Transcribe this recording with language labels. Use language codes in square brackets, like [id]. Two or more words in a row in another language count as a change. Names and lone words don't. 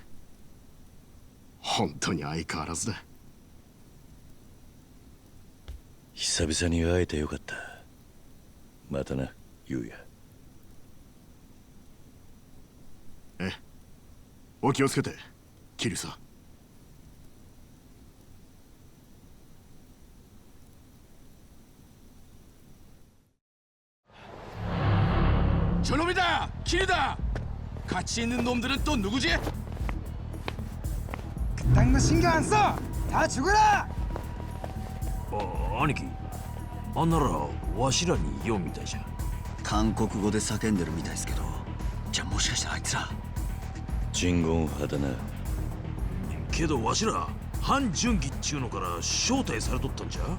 [ja] 本当に相変わらずだ。久々に会えてよかった。またな、ユウヤ。ええ、お気をつけて、桐生さん。 [ko] 저놈이다! 길이다! 같이 있는 놈들은 또 누구지? 그딴 거 신경 안 써! 다 죽어라! [ja] 兄貴、あんならわしらに用みたいじゃ。韓国語で叫んでるみたいですけど、じゃあもしかしたらあいつらジンゴン派だな。けどわしらハン・ジュンギっちゅうのから招待されとったんじゃ。